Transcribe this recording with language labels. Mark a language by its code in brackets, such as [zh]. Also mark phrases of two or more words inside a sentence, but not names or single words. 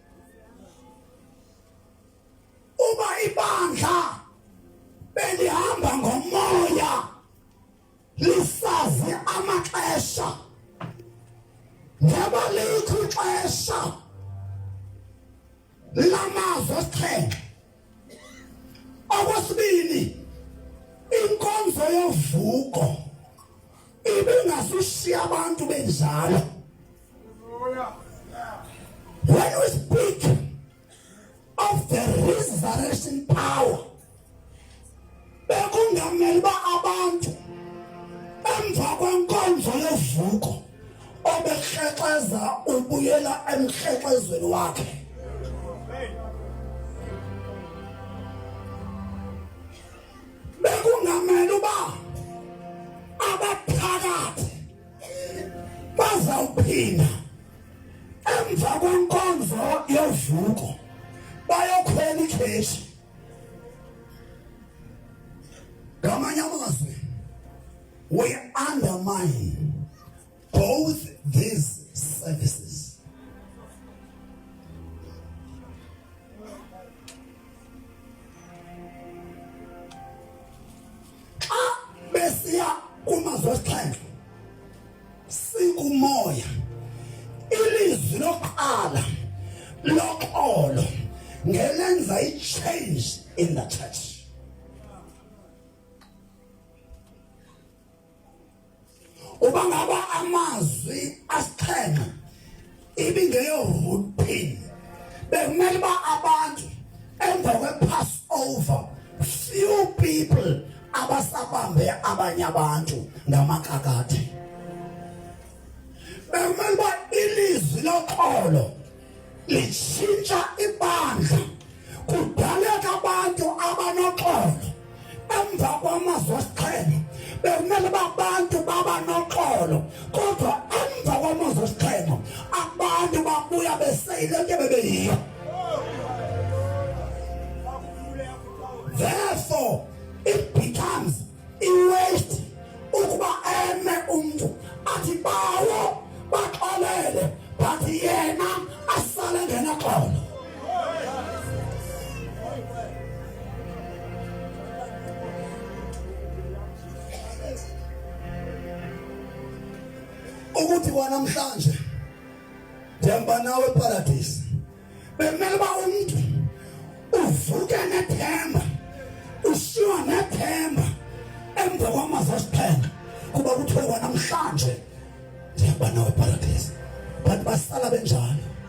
[xh] Uba ibandla belihamba ngomoya lisazi amaxesha ngoba likho ixesha lamazwi asixhenxe. Okwesibili, inkonzo yovuko ibingasushiya abantu benjalo. [en] When we speak of the resurrection power, [xh] bekungamele ba abantu emva kwenkonzo yovuko obehlexeza ubuyela emhlexezweni wakhe. Bekungamele uba abaphakathi bazawuphinda emva kwenkonzo yovuko bayokhwela ikheshi. Ngamanye amazwi, [en] we undermine both these services. [xh] Besiya kumazwi asixhenxe sikumoya ilizwi lokuqala loxolo ngelenza i-change in the church. Uba ngaba amazwi asixhenxe ibingeyo routine, bekumele ba abantu emva kwe-Passover [en] few people [xh] abasapho babambe abanye abantu ngamakakade. Bekumele uba ilizwi loxolo lishintsha ibandla, kudaleka abantu abanoxolo. Emva kwamazwi esiqhelo bekumele abantu babanoxolo, kodwa emva kwamazwi esiqhelo abantu babuya beseyile into bebeyiyo. [en] Therefore it becomes a waste [xh] ukuba eme umuntu athi bawo baxolele but yena asale ngenaxolo. Ukuthi kwanamhlanje ndihamba nawe eparadise, bekumele uba umuntu uvuke nethemba, ushiywa nethemba emva kwamazwi esiqhelo kuba kuthiwe kwanamhlanje ndihamba nawe eparadise, but basala benjalo.